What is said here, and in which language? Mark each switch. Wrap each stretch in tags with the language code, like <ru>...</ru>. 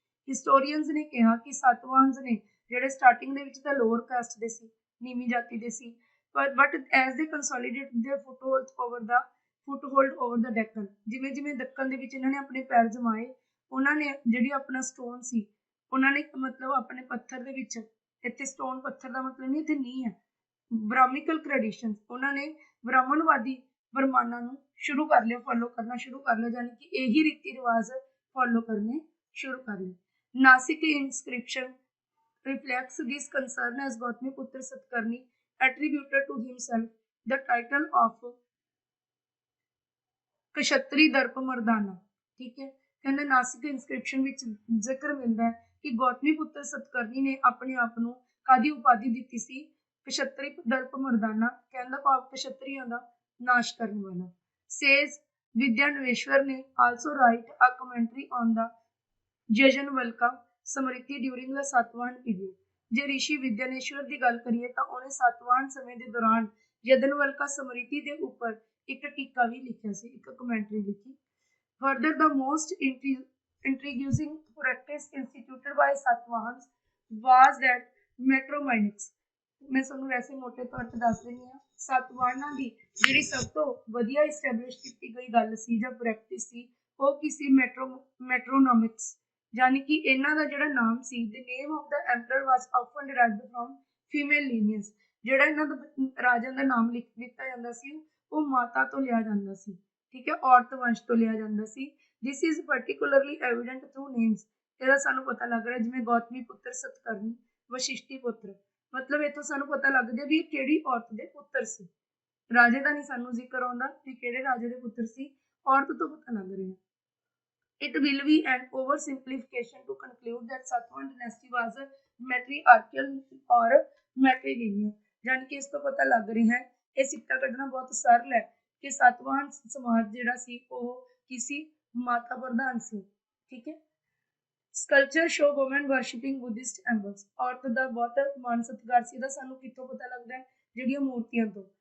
<pa>Historians ਨੇ ਕਿਹਾ ਕਿ ਸਾਤਵਾਹਨਸ ਨੇ ਜਿਹੜੇ ਸਟਾਰਟਿੰਗ ਦੇ ਵਿੱਚ ਤਾਂ ਲੋਅਰ ਕਾਸਟ ਦੇ ਸੀ, ਨੀਵੀਂ ਜਾਤੀ ਦੇ ਸੀ,</pa> <en>but as they consolidate their foothold over the Deccan,</en> <pa>ਜਿਵੇਂ ਜਿਵੇਂ ਦੱਖਣ ਦੇ ਵਿੱਚ ਇਹਨਾਂ ਨੇ ਆਪਣੇ ਪੈਰ ਜਮਾਏ, ਉਹਨਾਂ ਨੇ ਜਿਹੜੀ ਆਪਣਾ ਸਟੋਨ ਸੀ, ਉਹਨਾਂ ਨੇ ਮਤਲਬ ਆਪਣੇ ਪੱਥਰ ਦੇ ਵਿੱਚ, ਇੱਥੇ ਸਟੋਨ ਪੱਥਰ ਦਾ ਮਤਲਬ ਨਹੀਂ, ਇੱਥੇ ਨੀ ਹੈ, ਬ੍ਰਾਹਮਿਕਲ ਟ੍ਰੈਡੀਸ਼ਨ, ਉਹਨਾਂ ਨੇ ਬ੍ਰਾਹਮਣਵਾਦੀ ਵਰਮਾਨਾਂ ਨੂੰ ਸ਼ੁਰੂ ਕਰ ਲਿਆ, ਫੋਲੋ ਕਰਨਾ ਸ਼ੁਰੂ ਕਰ ਲਿਆ, ਯਾਨੀ ਕਿ ਇਹੀ ਰੀਤੀ ਰਿਵਾਜ ਫੋਲੋ ਕਰਨੇ ਸ਼ੁਰੂ ਕਰ ਲਏ।</pa> <en>Nashik inscription reflects this concern as Gautamiputra Satkarni attributed to himself the title of Kshatriya darpa mardana,</en> <pa>ਠੀਕ ਹੈ। ਕਹਿੰਦੇ ਨਾਸਿਕ ਇਨਸਕ੍ਰਿਪਸ਼ਨ ਵਿੱਚ ਜ਼ਿਕਰ ਮਿਲਦਾ ਹੈ ਕਿ ਗੌਤਮੀਪੁੱਤਰ ਸਤਕਰਨੀ ਨੇ ਆਪਣੇ ਆਪ ਨੂੰ ਕਾਦੀ ਉਪਾਧੀ ਦਿੱਤੀ ਸੀ, ਕਸ਼ਤਰੀ ਦਰਪ ਮਰਦਾਨਾ, ਕਹਿਣ ਦਾ ਭਾਵ ਕਸ਼ਤਰੀਆਂ ਦਾ ਨਾਸ਼ ਕਰਨ ਵਾਲਾ।</pa> <en>Sage Vijnaneshwara ਨੇ also write a commentary on the Yajnavalkya Smriti during the Satavahana period.</en> <pa>ਜੇ ਰਿਸ਼ੀ ਵਿਦਿਆਨੇਸ਼ਵਰ ਦੀ ਗੱਲ ਕਰੀਏ ਤਾਂ ਉਹਨੇ ਸਾਤਵਾਹਨ ਸਮੇਂ ਦੇ ਦੌਰਾਨ ਯਜਨਵਲਕਾ ਸਮ੍ਰਿਤੀ ਦੇ ਉੱਪਰ ਇੱਕ ਟੀਕਾ ਵੀ ਲਿਖਿਆ ਸੀ, ਇੱਕ ਕਮੈਂਟਰੀ ਲਿਖੀ।</pa> <en>Further the most intriguing practice instituted by Satvahans was that metronomics।</en> <pa>ਮੈਂ ਤੁਹਾਨੂੰ ਵੈਸੇ ਮੋਟੇ ਤੌਰ ਤੇ ਦੱਸ ਦਿੰਦੀ ਹਾਂ, ਸਾਤਵਾਹਨਾਂ ਦੀ ਜਿਹੜੀ ਸਭ ਤੋਂ ਵਧੀਆ ਇਸਟੈਬਲਿਸ਼ ਕੀਤੀ ਗਈ ਗੱਲ ਸੀ ਜਾਂ ਪ੍ਰੈਕਟਿਸ ਸੀ, ਉਹ ਕੀ ਸੀ, ਮੈਟਰੋਨੋਮਿਕਸ, ਯਾਨੀ ਕਿ ਇਹਨਾਂ ਦਾ ਜਿਹੜਾ ਨਾਮ ਸੀ,</pa> <en>the name of the emperor was often derived from female lineage।</en> <pa>ਜਿਹੜਾ ਇਹਨਾਂ ਦਾ ਰਾਜਿਆਂ ਦਾ ਨਾਮ ਲਿਖ ਦਿੱਤਾ ਜਾਂਦਾ ਸੀ ਉਹ ਮਾਤਾ ਤੋਂ ਲਿਆ ਜਾਂਦਾ ਸੀ, ਠੀਕ ਹੈ, ਔਰਤ ਵੰਸ਼ ਤੋਂ ਲਿਆ ਜਾਂਦਾ ਸੀ।</pa> <en>this is particularly evident through names।</en> <pa>ਇਹਦਾ ਸਾਨੂੰ ਪਤਾ ਲੱਗ ਰਿਹਾ, ਜਿਵੇਂ ਗੌਤਮੀ ਪੁੱਤਰ ਸਤਕਰਨੀ, ਵਸ਼ਿਸ਼ਟੀ ਪੁੱਤਰ, ਮਤਲਬ ਇੱਥੋਂ ਸਾਨੂੰ ਪਤਾ ਲੱਗ ਗਿਆ ਵੀ ਇਹ ਕਿਹੜੀ ਔਰਤ ਦੇ ਪੁੱਤਰ ਸੀ। ਰਾਜੇ ਦਾ ਨਹੀਂ ਸਾਨੂੰ ਜ਼ਿਕਰ ਆਉਂਦਾ ਵੀ ਕਿਹੜੇ ਰਾਜੇ ਦੇ ਪੁੱਤਰ ਸੀ, ਔਰਤ ਤੋਂ ਪਤਾ ਲੱਗ ਰਿਹਾ।</pa> <en>It will be an oversimplification to conclude that Satavahan dynasty was matriarchal or matrilineal।</en> <pa>ਜਾਨੀ ਕਿ ਇਸ ਤੋਂ ਪਤਾ ਲੱਗ ਰਿਹਾ ਹੈ, ਇਹ ਸਿੱਟਾ ਕੱਢਣਾ ਬਹੁਤ ਸਰਲ ਹੈ ਕਿ ਸਾਤਵਾਹਨ ਸਮਾਜ ਜਿਹੜਾ ਸੀ ਉਹ ਕਿਸੇ ਮਾਤਾ ਪ੍ਰਧਾਨ ਸੀ, ਠੀਕ ਹੈ।</pa> <en>Sculpture show woman worshipping Buddhist emblems.</en> <pa>ਔਰਤ ਦਾ ਬਹੁਤ ਮਾਨ ਸਤਿਕਾਰ ਸੀ, ਇਹਦਾ ਸਾਨੂੰ ਕਿੱਥੋਂ ਪਤਾ ਲੱਗਦਾ ਹੈ, ਜਿਹੜੀਆਂ ਮੂਰਤੀਆਂ ਤੋਂ।</pa>